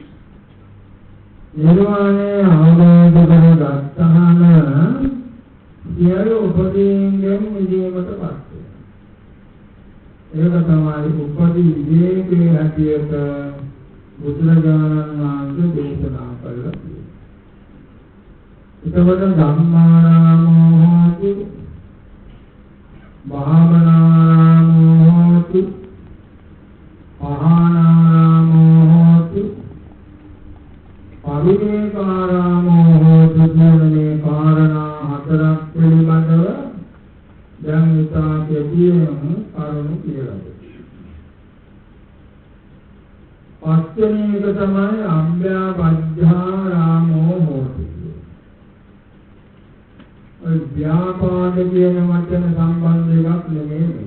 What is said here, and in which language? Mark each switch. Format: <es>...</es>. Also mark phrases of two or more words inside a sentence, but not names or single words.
<si>නිර්වාණය අවබෝධ කරගත්තාම සියලු උපදීන්ගෙන් මිදීමටපත් වෙනවා. ඒක තමයි උපදී විවේකයේ හැටියට බුදුරජාණන් වහන්සේ දේශනා කළා. එතකොට</si> <pi>ධම්මාරාමෝ හෝති භාවනාරාමෝ හෝති පහානාරාමෝ හෝති පරිවේකාරාමෝ හෝති</pi> <si>කියන මේ කාරණා හතරක් පිළිබඳව දැන් ඉතා කෙටියෙන් කරුණු කියලා දෙනවා. පස්වෙනි එක තමයි</si> <pi>අභ්‍යාපජ්ජාරාමෝ හෝති.</pi> <si>ඔය ව්‍යාපාද කියන වචන සම්බන්ධ එකක් නෙමෙයි.</si>